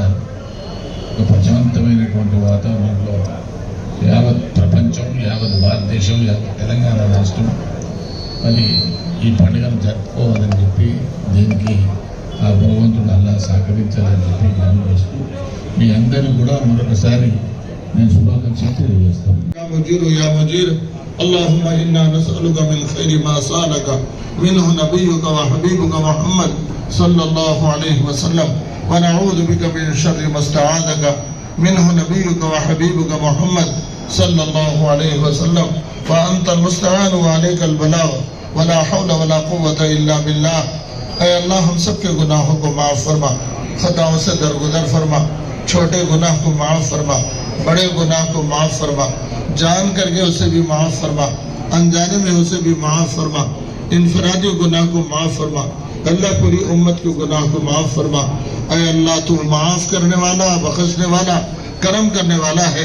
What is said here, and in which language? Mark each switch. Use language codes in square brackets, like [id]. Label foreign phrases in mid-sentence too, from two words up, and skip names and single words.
[te] ఒక ప్రశాంతమైనటువంటి వాతావరణంలో యావత్ ప్రపంచం, యావత్ భారతదేశం, యావత్ తెలంగాణ రాష్ట్రం మరి ఈ పండుగను జరుపుకోవాలని చెప్పి, దీనికి ఆ భగవంతుడు అల్లా సహకరించాలని చెప్పి మనం చేస్తూ మీ అందరూ కూడా మరొకసారి నేను శుభాకాంక్షలు తెలియజేస్తాను. [ar] اللهم إنا نسألك من خير ما سألك منه نبيك وحبيبك محمد صلى الله عليه وسلم ونعوذ بك من شر ما استعاذك منه نبيك وحبيبك محمد صلى الله عليه وسلم وأنت المستعان وعليك البلاغ ولا حول ولا قوة إلا بالله. [ur] اے اللہ ہم سب کے گناہوں کو معاف فرما, خطاؤں سے درگزر فرما, چھوٹے گناہ کو معاف فرما, بڑے گناہ کو معاف فرما، جان کر کے اسے بھی معاف فرما، انجانے میں اسے بھی معاف فرما، انفرادی گناہ کو معاف فرما، اللہ پوری امت کے گناہ کو معاف فرما. اے اللہ تو معاف کرنے والا، بخشنے والا، کرم کرنے والا ہے.